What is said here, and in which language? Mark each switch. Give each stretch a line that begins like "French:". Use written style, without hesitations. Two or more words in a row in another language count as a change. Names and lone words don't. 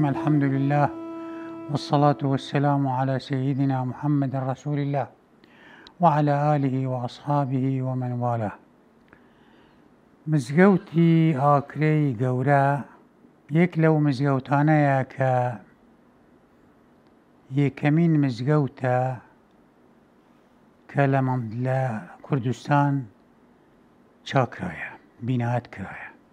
Arabic: الحمد لله والصلاة والسلام على سيدنا محمد رسول الله وعلى آله وأصحابه ومن والاه.
Central Kurdish: مزگەوتی ئاکرەی گەورە یەک لەو مزگەوتانەیە کە یەکەمین مزگەوتە کە لە کوردستان چاکرایە بینات کرایە.